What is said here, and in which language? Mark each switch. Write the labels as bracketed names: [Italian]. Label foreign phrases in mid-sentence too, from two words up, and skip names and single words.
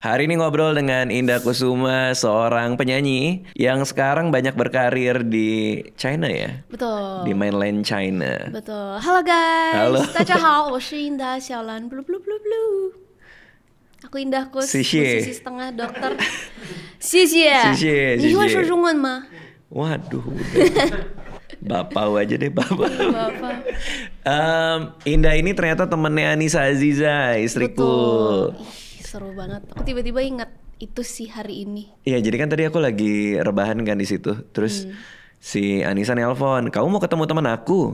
[Indonesian] Hari ini ngobrol dengan Indah Kusuma, seorang penyanyi yang sekarang banyak berkarir di China ya? Betul. Di mainland China. Betul. Halo guys. Halo. [Chinese] 大家好，我是印达小兰。 [English] Blue blue blue blue. [Indonesian] Aku Indah Kus, Sisye. musisi setengah dokter. [Chinese] 谢谢。谢谢，你会谢谢。说中文吗？ [Indonesian] Waduh, udah. Bapak aja deh, Bapak. Bapak. Indah ini ternyata temennya Anissa Aziza, istriku. Betul. Ih, seru banget. Aku tiba-tiba ingat itu sih hari ini. Iya, jadi kan tadi aku lagi rebahan kan di situ. Terus si Anissa nelpon, "Kamu mau ketemu teman aku?"